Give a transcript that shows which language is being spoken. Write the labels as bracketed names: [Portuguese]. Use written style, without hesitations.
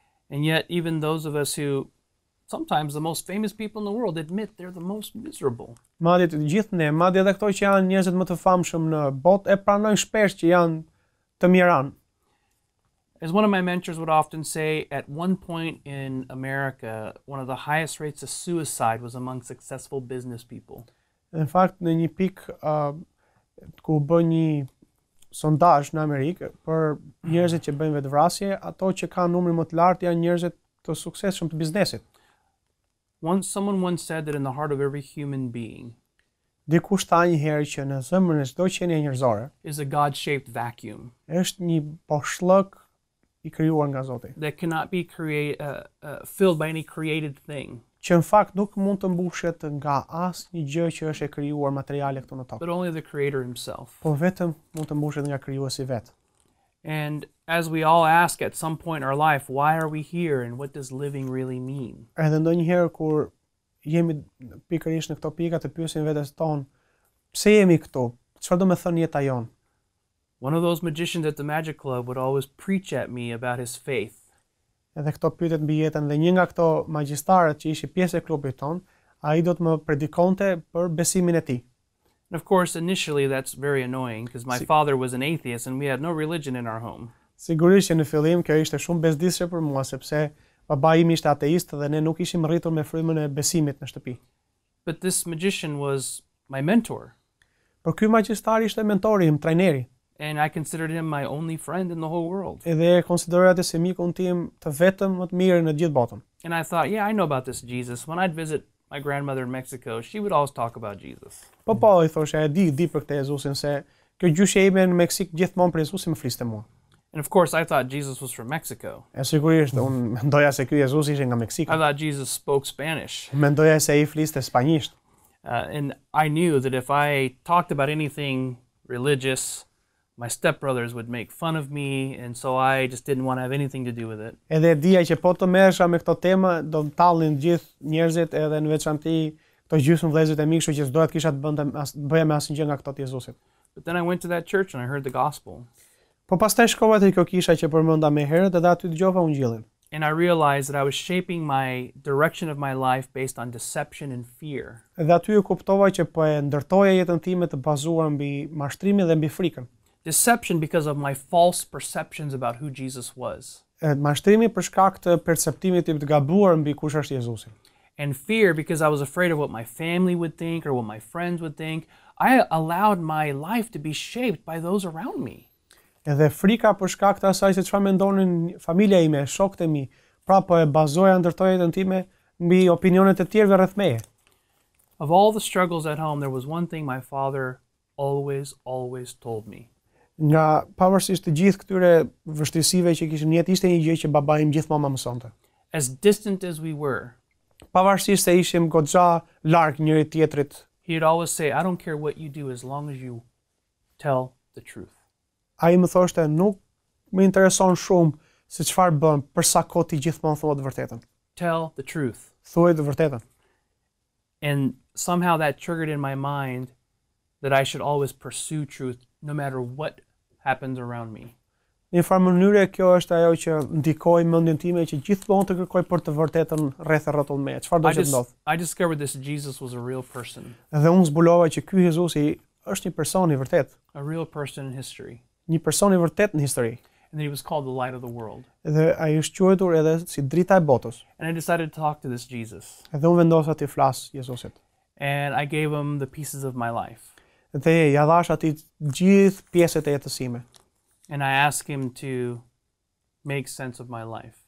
[English] And yet, even those of us who, sometimes the most famous people in the world, admit they're the most miserable. [Albanian] Madje të gjithë ne, madje edhe këto që janë njerëzit më të famshëm në botë, e pranojnë shpesh që janë të miran. [English] As one of my mentors would often say, at one point in America, one of the highest rates of suicide was among successful business people. [Albanian] Në fakt, në një pikë ku bën një sondazh në Amerikë për njerëzit që bëjnë vetvrasje, ato që kanë numrin më të lartë janë njerëzit të suksesshëm të biznesit. [English] Someone once said that in the heart of every human being [Albanian] Dikush tha një herë që në zemrën e çdo qenie njerëzore [English] is a God-shaped vacuum [Albanian] është një boshllëk I krijuar nga Zoti, [English] that cannot be filled by any created thing, [Albanian] që në fakt nuk mund të mbushet nga asnjë gjë që është e krijuar materiale këtu në tokë, [English] but only the Creator Himself. [Albanian] por vetëm mund të mbushet nga krijuesi vet. [English] And as we all ask at some point in our life, why are we here and what does living really mean? [Albanian] Edhe ndonjëherë kur jemi pikërisht në këto pika të pyesim vetes tonë, pse jemi këtu? Çfarë do të thonë jeta jon? [English] One of those magicians at the Magic Club would always preach at me about his faith. [Albanian] Edhe këto pyetjet mbi jetën dhe një nga këto magjistarët që ishi pjesë e klubit ton, ai do të më predikonte për besimin e tij. [English] And of course, initially that's very annoying because my father was an atheist and we had no religion in our home. [Albanian] Sigurisht që në fillim kjo ishte shumë bezdisshme për mua sepse babai im ishte ateist dhe ne nuk ishim rritur me frymën e besimit në shtëpi. [English] But this magician was my mentor. [Albanian] Por ky magjistar ishte mentori im, trajneri. [English] And I considered him my only friend in the whole world. [Albanian] Edhe e konsideroj atë si mikun tim të vetëm më të mirë në gjithë botën. [English] And I thought, yeah, I know about this Jesus. When I'd visit my grandmother in Mexico, she would always talk about Jesus. [Albanian] Po, I thosha, e di për këtë Jezusin, se kjo gjyshja ime në Meksik gjithmonë për Jezusin më fliste mua. [English] And of course, I thought Jesus was from Mexico. [Albanian] E sigurisht, unë mendoja se ky Jezus ishte nga Meksika. [English] I thought Jesus spoke Spanish. [Albanian] Mendoja se ai fliste spanjisht. [English] And I knew that if I talked about anything religious, my stepbrothers would make fun of me, and so I just didn't want to have anything to do with it. [Albanian] Edhe dija që po të merresha me këto tema, do të tallnin gjithë njerëzit, edhe në veçanti këto gjysmëvëllezërit e mi, kështu që s'doja të kisha të bëja me asnjë gjë nga këto të Jezusit. [English] But then I went to that church and I heard the gospel. [Albanian] Po pastaj shkova te kjo kisha që përmenda më herët, edhe aty dëgjova Ungjillin. [English] And I realized that I was shaping my direction of my life based on deception and fear. [Albanian] Edhe aty u kuptova që po e ndërtoja jetën time të bazuar mbi mashtrimin dhe mbi frikën. [English] Deception because of my false perceptions about who Jesus was. [Albanian] Mashtrimi për shkak të perceptimit tim të gabuar mbi kush është Jezusi. [English] And fear because I was afraid of what my family would think or what my friends would think. I allowed my life to be shaped by those around me. [Albanian] Edhe frika për shkak të asaj se çfarë mendonin familja ime, shokët e mi, pra po e bazoja ndërtoja jetën time mbi opinionet e tjerëve rreth meje. [English] Of all the struggles at home, there was one thing my father always told me. [Albanian] Nga pavarësisht të gjithë këtyre vështirësive që kishim në jetë, ishte një gjë që baba im gjithmonë më mësonte. [English] As distant as we were, [Albanian] pavarësisht se ishim goxha larg njëri tjetrit, [English] he'd always say, I don't care what you do as long as you tell the truth. [Albanian] Ai më thoshte, nuk më intereson shumë se çfarë bën, për sa kohë ti gjithmonë thua të vërtetën. [English] Tell the truth. [Albanian] Thuaj të vërtetën. [English] And somehow that triggered in my mind that I should always pursue truth no matter what happens around me. [Albanian] Në një farë mënyre kjo është ajo që ndikoi mendjen time që gjithmonë të kërkoj për të vërtetën rreth e rrotull me. Çfarë do të ndodh? [English] I discovered this Jesus was a real person. [Albanian] Dhe unë zbulova që ky Jezusi është një person i vërtet. [English] A real person in history. [Albanian] Një person i vërtet në histori. [English] And that he was called the light of the world. [Albanian] Dhe ai është quajtur edhe si drita e botës. [English] And I decided to talk to this Jesus. [Albanian] Dhe unë vendosa të flas Jezusit. [English] And I gave him the pieces of my life. [Albanian] Dhe ja dhash atij gjithë pjesët e jetës sime. [English] And I asked him to make sense of my life.